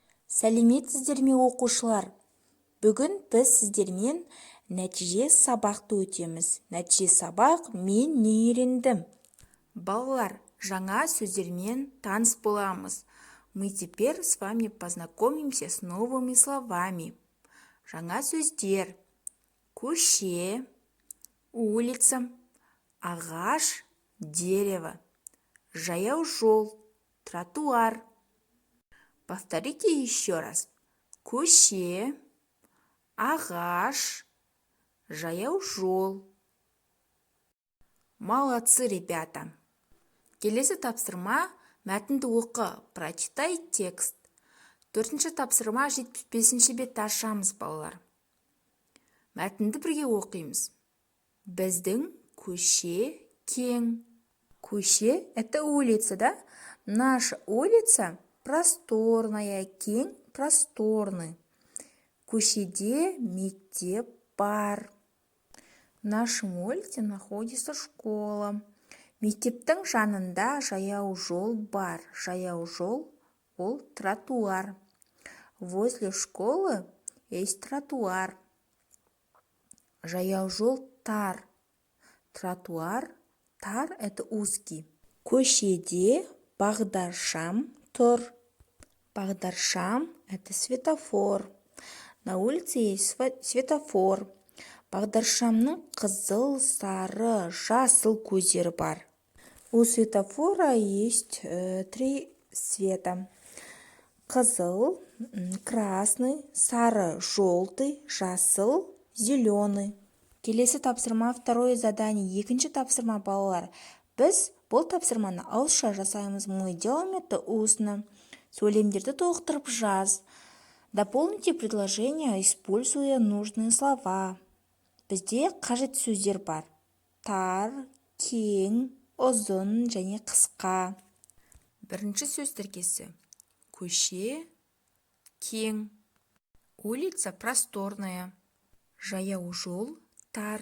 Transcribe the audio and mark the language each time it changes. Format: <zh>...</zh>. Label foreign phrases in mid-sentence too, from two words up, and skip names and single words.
<kk>Сәлеметсіздер ме оқушылар? Бүгін біз сіздермен нәтиже сабақты өтеміз. Нәтиже сабақ мен не үйрендім? Балалар, жаңа сөздермен таныс боламыз.</kk> <ru>Мы теперь с вами познакомимся с новыми словами.</ru> <kk>Жаңа сөздер: көше, улица, ағаш, дерево, жаяу жол, тротуар.</kk> <ru>Повторите еще раз.</ru> <kk>Көше, ағаш, жаяу жол.</kk> <ru>Молодцы, ребята!</ru> <kk>Келесі тапсырма: мәтінді оқы,</kk> <ru>прочитай текст.</ru> <kk>4-ші тапсырма 75-ші бетті ашамыз, балалар. Мәтінді бірге оқимыз. Біздің көше кең. Көше –</kk> <ru>это улица, да? Наша улица просторная,</ru> <kk>кең, просторный. Көшеде мектеп бар.</kk> <ru>В нашем улице находится школа.</ru> <kk>Мектептің жанында жаяу жол бар. Жаяу жол – ол тротуар.</kk> <ru>Возле школы есть тротуар.</ru> <kk>Жаяу жол тар. Тротуар тар –</kk> <ru>это узкий.</ru> <kk>Көшеде бағдаршам тұр. Бағдаршам –</kk> <ru>это светофор. На улице есть светофор.</ru> <kk>Бағдаршамның қызыл, сары, жасыл көздері бар.</kk> <ru>У светофора есть 3 цвета.</ru> <kk>Қызыл, красный, сары, желтый, жасыл, зеленый. Келесі тапсырма</kk> <ru>второе задание.</ru> <kk>2-ші тапсырма, балалар. Біз бұл тапсырманы ауызша жасаймыз.</kk> <ru>Мы делаем это устно.</ru> <kk>Сөйлемдерді толықтырып жаз.</kk> <ru>Дополните предложение, используя нужные слова.</ru> <kk>Бізде қажет сөздер бар. Тар, кең, ұзын және қысқа. 1-ші сөз тіркесі: көше кең.</kk> <ru>Улица просторная.</ru> <kk>Жаяу жол тар.</kk>